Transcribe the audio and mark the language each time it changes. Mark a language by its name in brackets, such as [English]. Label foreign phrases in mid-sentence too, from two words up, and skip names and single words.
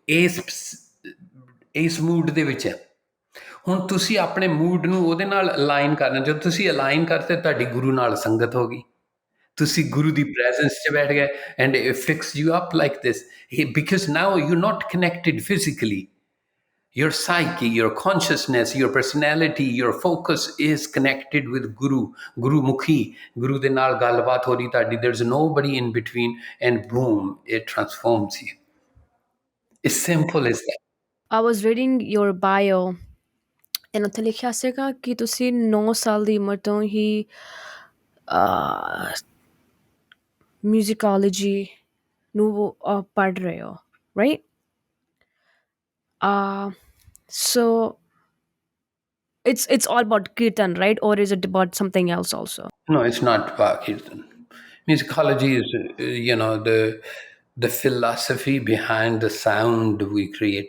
[Punjabi] ਇਸ ਮੂਡ ਦੇ ਵਿੱਚ ਹੈ ਹੁਣ ਤੁਸੀਂ ਆਪਣੇ ਮੂਡ ਨੂੰ ਉਹਦੇ ਨਾਲ ਅਲਾਈਨ ਕਰਨਾ ਜਦੋਂ ਤੁਸੀਂ ਅਲਾਈਨ ਕਰਤੇ ਤੁਹਾਡੀ ਗੁਰੂ ਨਾਲ ਸੰਗਤ ਹੋ ਗਈ ਤੁਸੀਂ ਗੁਰੂ ਦੀ ਪ੍ਰੈਜ਼ੈਂਸ 'ਚ ਬੈਠ ਗਏ [English] and it fix you up like this because now you not connected physically Your psyche, your consciousness, your personality, your focus is connected with Guru Mukhi. [Punjabi] ਗੁਰੂ ਦੇ ਨਾਲ ਗੱਲਬਾਤ ਹੋ ਰਹੀ ਤਾਡੀ. [English] There's nobody in between, and boom, it transforms you. It's simple as that. I was reading your bio and [Punjabi] ਉੱਥੇ ਲਿਖਿਆ ਸੀਗਾ ਕਿ ਤੁਸੀਂ 9 ਸਾਲ ਦੀ ਉਮਰ ਤੋਂ ਹੀ musicology ਨੂੰ ਪੜ੍ਹ ਰਹੇ ਹੋ, [English] right? So it's all about kirtan, right? Or is it about something else also? No, it's not Kirtan. Musicology is, the philosophy behind the sound we create.